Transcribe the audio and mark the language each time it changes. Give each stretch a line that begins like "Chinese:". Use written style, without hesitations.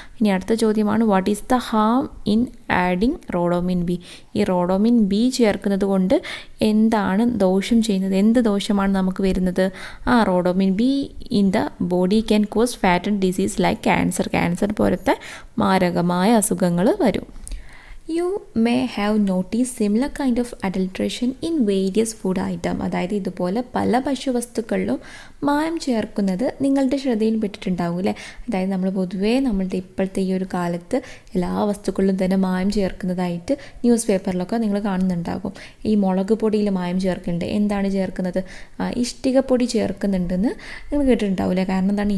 Malayalam: ഇനി അടുത്ത ചോദ്യമാണ്,
English: What is the harm in adding rhodamine B?
Malayalam: ഈ റോഡോമിൻ ബി ചേർക്കുന്നത് കൊണ്ട് എന്താണ് ദോഷം ചെയ്യുന്നത്? എന്ത് ദോഷമാണ് നമുക്ക് വരുന്നത്?
English: rhodamine B in the body can cause fatal disease like cancer
Malayalam: പോലത്തെ മാരകമായ അസുഖങ്ങൾ വരും.
English: You may have noticed similar kind of adulteration in various food item.
Malayalam: അതായത് ഇതുപോലെ പല ഭക്ഷ്യവസ്തുക്കളിലും മായം ചേർക്കുന്നത് നിങ്ങളുടെ ശ്രദ്ധയിൽപ്പെട്ടിട്ടുണ്ടാകും അല്ലേ. അതായത് നമ്മൾ പൊതുവേ നമ്മളുടെ ഇപ്പോഴത്തെ ഈ ഒരു കാലത്ത് എല്ലാ വസ്തുക്കളിലും തന്നെ മായം ചേർക്കുന്നതായിട്ട് ന്യൂസ് പേപ്പറിലൊക്കെ നിങ്ങൾ കാണുന്നുണ്ടാകും. ഈ മുളക് പൊടിയിൽ മായം ചേർക്കുന്നുണ്ട്. എന്താണ് ചേർക്കുന്നത്? ഇഷ്ടിക പൊടി ചേർക്കുന്നുണ്ടെന്ന് നിങ്ങൾ കേട്ടിട്ടുണ്ടാവില്ലേ. കാരണം എന്താണ്?